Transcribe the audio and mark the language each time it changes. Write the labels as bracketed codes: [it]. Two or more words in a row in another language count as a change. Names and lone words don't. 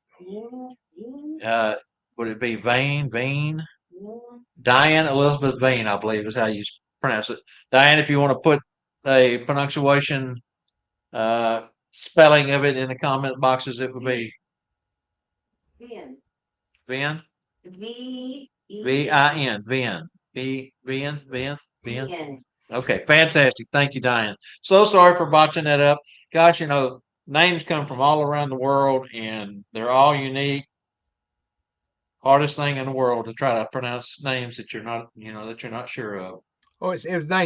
[en] Uh, would it be Vane? Diane Elizabeth Vane, I believe is how you pronounce it. Diane, if you want to put a pronunciation spelling of it in the comment boxes, it would be Ben. Vin? V E V-I-N. Vin. Vin. Vin. Vin. N. Okay, fantastic. Thank you, Diane. So sorry for botching that up. Gosh, names come from all around the world and they're all unique. Hardest thing in the world to try to pronounce names that you're not sure of. Oh, it was nice.